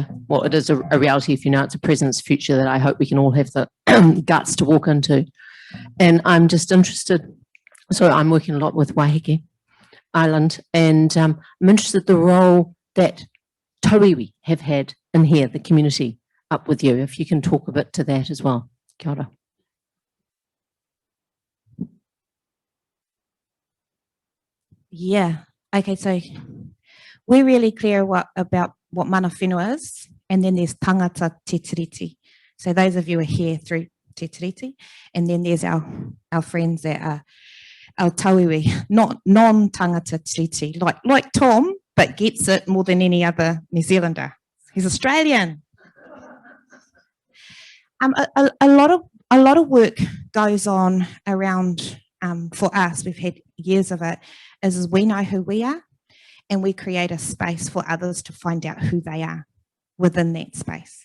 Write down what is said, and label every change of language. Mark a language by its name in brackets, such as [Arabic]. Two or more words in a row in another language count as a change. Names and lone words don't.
[English] Well, it is a reality if you know it's a present future that I hope we can all have the guts to walk into. And I'm just interested, so I'm working a lot with Waiheke Island, and I'm interested in the role that Tauiwi have had in here, the community up with you, if you can talk a bit to that as well. [Māori] Kia ora. [English] Yeah, okay, so we're really clear about what [Māori] mana whenua [English] is, and then there's [Māori] tangata te tiriti. [English] So those of you are here through [Māori] te tiriti, [English] and then there's our friends that are our tauiwi, not non- [Māori] tangata tiriti, [English] like Tom, but gets it more than any other New Zealander. He's Australian. A lot of work goes on around for us. We've had years of it. Is we know who we are, and we create a space for others to find out who they are within that space.